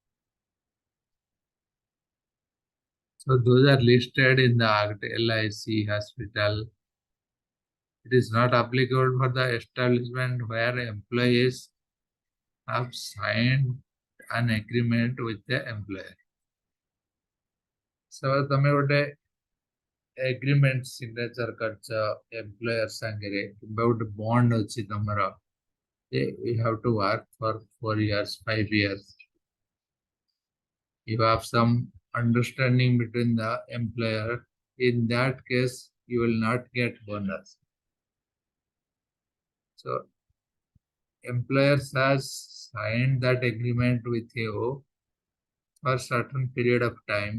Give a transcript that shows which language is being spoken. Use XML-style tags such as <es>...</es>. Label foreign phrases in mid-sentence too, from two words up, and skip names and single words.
<en>So those are listed in the Act, LIC, hospital. It is not applicable for the establishment where employees have signed an agreement with the employer.</en> <or>So ତମେ ଗୋଟେ</or> <en>agreement signature</en> <or>କରିଛ employer ସାଙ୍ଗରେ କିମ୍ବା ଗୋଟେ bond ଅଛି ତମର ଯେ</or> <en>you have to work for 4 years, 5 years. You have some understanding between the employer. In that case, you will not get bonus. So employers has signed that agreement with you for a certain period of time.</en>